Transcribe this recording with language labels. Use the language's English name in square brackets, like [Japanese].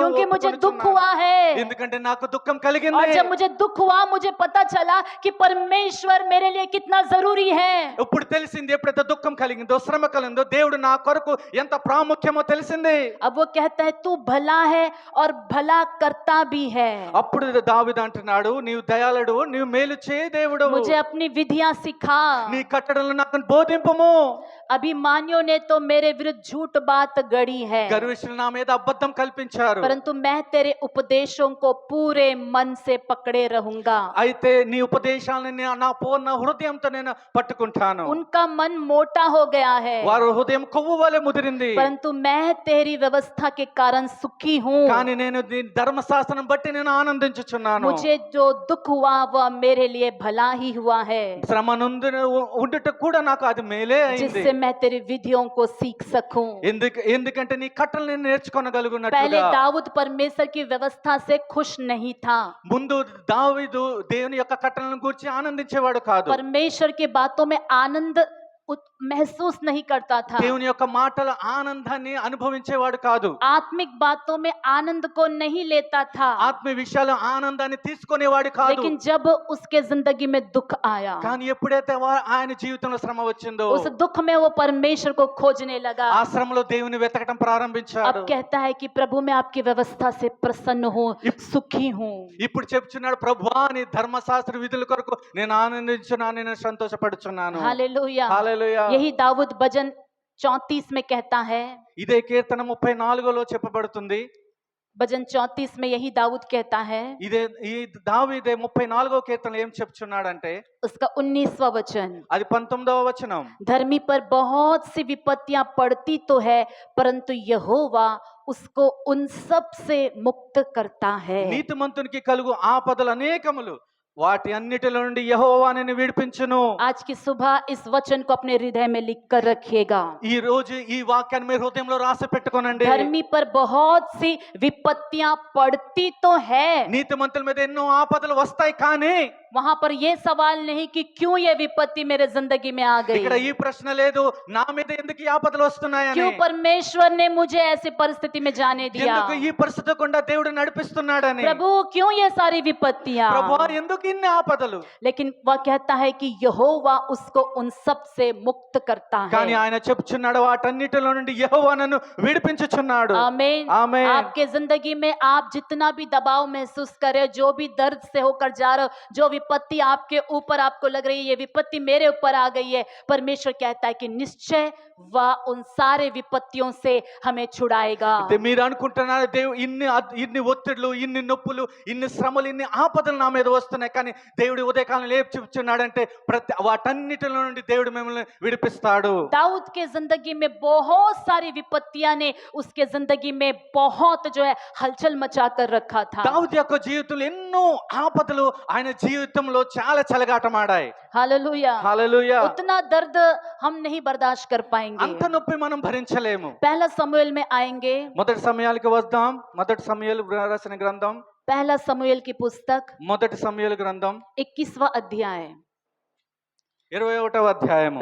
[Hindi] क्योंकि मुझे दुख हुआ है। [Telugu] ఎందుకంటే నాకు దుఃఖం [Hindi] और [Telugu] కలిగింది. [Hindi] जब मुझे दुख हुआ मुझे पता चला कि परमेश्वर मेरे लिए कितना जरूरी है। [Telugu] ఇప్పుడు తెలిసింది, ఎప్పుడైతే దుఃఖం కలిగిందో శ్రమ కలిగిందో దేవుడు నా కొరకు ఎంత ప్రాముఖ్యమో తెలిసింది. [Hindi] अब वो कहता है तू भला है और भला करता भी है, [Telugu] అప్పుడు దావీదు అంటున్నాడు, నీవు దయాళుడు, నీవు మేలు చేయ దేవుడు, [Hindi] मुझे अपनी विधियां सिखा। [Telugu] నీ కట్టడలను నాకు బోధింపుము. [Hindi] अभिमानियों ने तो मेरे विरुद्ध झूठ बात गढ़ी है, [Telugu] గర్విష్ఠులు నా మీద అబద్ధం కల్పించారు, [Hindi] परंतु मैं तेरे उपदेशों को पूरे मन से पकड़े रहूंगा। [Telugu] అయితే నీ ఉపదేశాలను నా పూర్ణ హృదయంతో నేను పట్టుకుంటాను. [Hindi] उनका मन मोटा हो गया है, [Telugu] వారి హృదయం కొవ్వు వలె ముదిరింది, [Hindi] परंतु मैं तेरी व्यवस्था के कारण सुखी हूँ। [Telugu] కానీ నేను నీ ధర్మశాస్త్రం బట్టి నేను ఆనందించుచున్నాను. [Hindi] मुझे जो दुख हुआ वह मेरे लिए भला ही हुआ है, [Telugu] శ్రమ నొందిన ఉండుట కూడా నాకు అది మేలే అయింది. [Hindi] जिससे मैं तेरी विधियों को सीख सकूं। [Telugu] ఎందుకంటే నీ కట్టలను నేను [Hindi] पहले [Telugu] నేర్చుకొనగలుగున్నట్లుగా. [Hindi] दाऊद परमेश्वर की व्यवस्था से खुश नहीं था, [Telugu] ముందు దావీదు దేవుని యొక్క కట్టలను గురించి ఆనందించేవాడు కాదు, [Hindi] परमेश्वर की बातों में आनंद महसूस नहीं करता था, [Telugu] దేవుని యొక్క మాటల ఆనందాన్ని అనుభవించేవాడు కాదు, [Hindi] आत्मिक बातों में आनंद को नहीं लेता था। [Telugu] ఆత్మ విషయాల ఆనందాన్ని తీసుకునేవాడు కాదు. [Hindi] लेकिन जब उसके जिंदगी में दुख आया, [Telugu] కానీ ఎప్పుడైతే ఆయన జీవితంలో శ్రమ వచ్చిందో, [Hindi] उस दुख में वो परमेश्वर को खोजने लगा। [Telugu] ఆ శ్రమలో దేవుని వెతకడం ప్రారంభించాడు. [Hindi] अब कहता है कि प्रभु मैं आपकी व्यवस्था से प्रसन्न हूँ, सुखी हूँ। [Telugu] ఇప్పుడు చెప్తున్నాడు, ప్రభువా నీ ధర్మశాస్త్ర విధుల కొరకు నేను ఆనందించున్నాను, నేను సంతోషపడుచున్నాను. [Hindi] हालेलूया। [Telugu] హల్లెలూయా. [Hindi] यही दाऊद भजन 34 में कहता है, [Telugu] ఇదే కీర్తన 34లో చెప్పబడుతుంది. [Hindi] भजन 34 में यही दाऊद कहता है, [Telugu] ఇదే ఈ దావీదే 34వ కీర్తన ఏం చెప్తున్నాడంటే, [Hindi] उसका 19वां वचन, [Telugu] అది 19వ వచనం. [Hindi] धर्मी पर बहुत सी विपत्तियां पड़ती तो है, परंतु यहोवा उसको उन सब से मुक्त करता है। [Telugu] నీతిమంతునికి కలుగు ఆపదలు అనేకములు, వాటి అన్నిటిలో నుండి యెహోవా నిన్ను విడిపించును. [Hindi] आज की सुबह इस वचन को अपने हृदय में लिख कर रखिएगा। [Telugu] ఈ రోజు ఈ వాక్యాన్ని మీ హృదయంలో రాసి పెట్టుకోనండి. [Hindi] धर्मी पर बहुत सी विपत्तियां पड़ती तो है, [Telugu] నీతిమంతుల మీద ఎన్నో ఆపదలు వస్తాయి, కానీ [Hindi] वहां पर यह सवाल नहीं कि क्यों ये विपत्ति मेरे जिंदगी में आ [Telugu] ఇక్కడ [Hindi] गई, [Telugu] ఈ ప్రశ్న లేదు, నా మీద ఎందుకు ఈ ఆపదలు వస్తున్నాయని, [Hindi] क्यों परमेश्वर ने मुझे ऐसी परिस्थिति में जाने दिया, [Telugu] ఎందుకు ఈ పరిస్థితి గుండా దేవుడు నడిపిస్తున్నాడని, [Hindi] प्रभु क्यों ये सारी विपत्तियां। [Telugu] ప్రభువా ఎందుకు ఇన్ని ఆపదలు. [Hindi] लेकिन वह कहता है कि यहोवा उसको उन सब से मुक्त करता [Telugu] కానీ [Hindi] है। [Telugu] ఆయన చెప్తున్నాడు, వాటన్నిటిలో నుండి యెహోవా నన్ను విడిపించుచున్నాడు. [Hindi] आमीन। आमीन। आपके जिंदगी में आप जितना भी दबाव महसूस कर रहे हो, जो भी दर्द से होकर जा रहे हो, जो विपत्ति आपके ऊपर आपको लग रही है ये विपत्ति मेरे ऊपर आ गई है, परमेश्वर कहता है कि निश्चय वह उन सारे विपत्तियों से हमें छुड़ाएगा। [Telugu] మీరు అనుకుంటున్నారు, దేవుడు ఇన్ని ఒత్తిడులు, ఇన్ని నొప్పులు, ఇన్ని శ్రమలు, ఇన్ని ఆపదలు నా మీద వస్తున్నాయి, కానీ దేవుడు ఉదయకాలం లేపు చూపుచున్నాడంటే వాటన్నిటిలో నుండి దేవుడు మిమ్మల్ని విడిపిస్తాడు. [Hindi] दाऊद के जिंदगी में बहुत सारी विपत्तियां ने उसके जिंदगी में बहुत जो है हलचल मचा कर रखा था। [Telugu] దావీదు యొక్క జీవితంలో ఎన్నో ఆపదలు ఆయన జీవితంలో చాలా చెలగాటమాడాయి. [Hindi] हालेलूया। [Telugu] హల్లెలూయా. [Hindi] उतना दर्द हम नहीं बर्दाश्त कर पाएंगे। [Telugu] అంత నొప్పి మనం భరించలేము. [Hindi] पहला समूएल में आएंगे, [Telugu] మొదటి సమయాలకు వద్దాం. మొదటి సమయాలు రాసిన గ్రంథం, [Hindi] पहला समूएल की पुस्तक [Telugu] మొదటి సమయాల గ్రంథం [Hindi] 21वां अध्याय, [Telugu] 21వ అధ్యాయము.